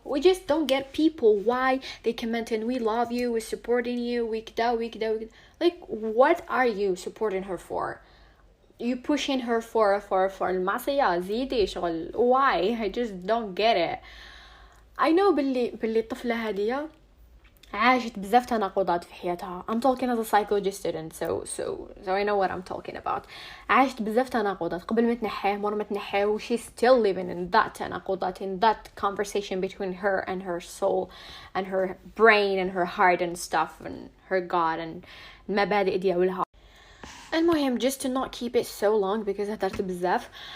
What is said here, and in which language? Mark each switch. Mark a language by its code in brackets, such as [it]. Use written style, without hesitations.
[en] we just don't get people why they comment and we love you, we're supporting you, we [ar] كدا [en] like what are you supporting her for? you pushing her for [ar] المعصية زيدي شغل [en] why? I just don't get it. I know [ar] باللي الطفلة هذه عاشت بزاف تناقضات في حياتها. [en] I'm talking as a psychology student so I know what I'm talking about. [ar] عاشت بزاف تناقضات قبل ما تنحيه [en] مور ما تنحيه و she's still living in that تناقضات in that conversation between her and her soul and her brain and her heart and stuff and her God and [ar] المبادئ ديالها. المهم [en] just to not keep it so long because [ar] هدرت بزاف.